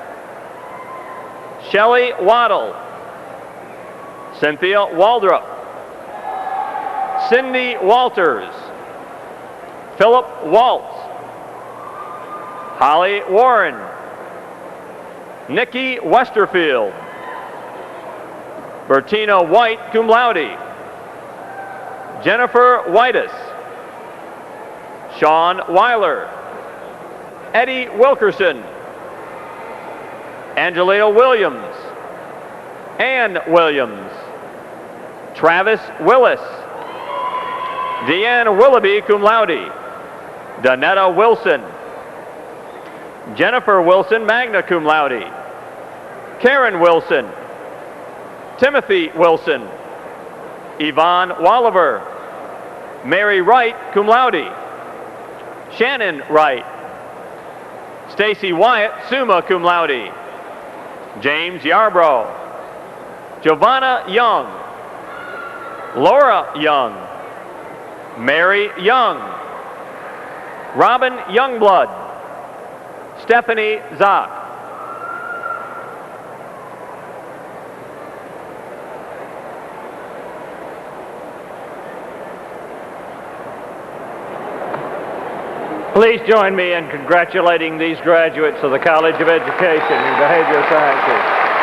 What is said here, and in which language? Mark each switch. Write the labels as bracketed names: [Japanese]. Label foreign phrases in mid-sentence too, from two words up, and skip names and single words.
[English] Shelley Waddle, Cynthia Waldrop, Cindy Walters, Philip Waltz, Holly Warren, Nikki Westerfield, Bertina White, [Latin] cum laude, [English] Jennifer Whitus, Sean Weiler, Eddie Wilkerson, Angelina Williams, Ann Williams. Travis Willis. Deanne Willoughby, [Latin] cum laude. [English] Donetta Wilson. Jennifer Wilson, [Latin] magna cum laude. [English] Karen Wilson. Timothy Wilson. Yvonne Walliver. Mary Wright, [Latin] cum laude. [English] Shannon Wright. Stacy Wyatt, [Latin] summa cum laude. [English] James Yarbrough. Giovanna Young. Laura Young. Mary Young. Robin Youngblood. Stephanie Zock. Please join me in congratulating these graduates of the College of Education in Behavioral Sciences.